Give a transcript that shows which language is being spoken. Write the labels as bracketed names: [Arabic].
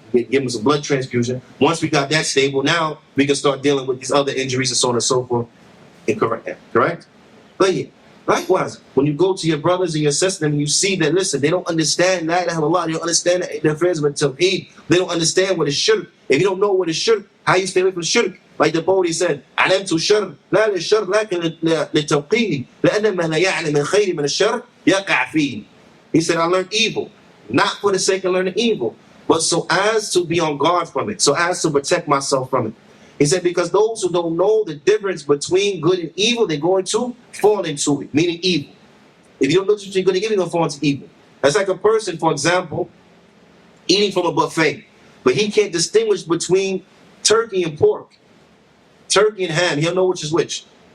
[English] Give him some blood transfusion. Once we got that stable, now we can start dealing with these other injuries and so on and so forth. Correct? But yeah. Likewise, when you go to your brothers and your sisters and you see that, listen, they don't understand that, they don't understand their affairs with Tawheed. They don't understand what is shirk. If you don't know what is shirk, how you stay away from shirk? [Arabic] Like the Bodhi said, علمت الشر لا للشر لكن للتوقيه لأن من لا يعلم الخير من الشر يقع فيه. [English] He said, I learned evil, not for the sake of learning evil, but so as to be on guard from it, so as to protect myself from it. He said, because those who don't know the difference between good and evil, they're going to fall into it, meaning evil. If you don't know between good and evil, you're going to fall into evil. That's like a person, for example, eating from a buffet, but he can't distinguish between turkey and pork, turkey and ham. He don't know which is which.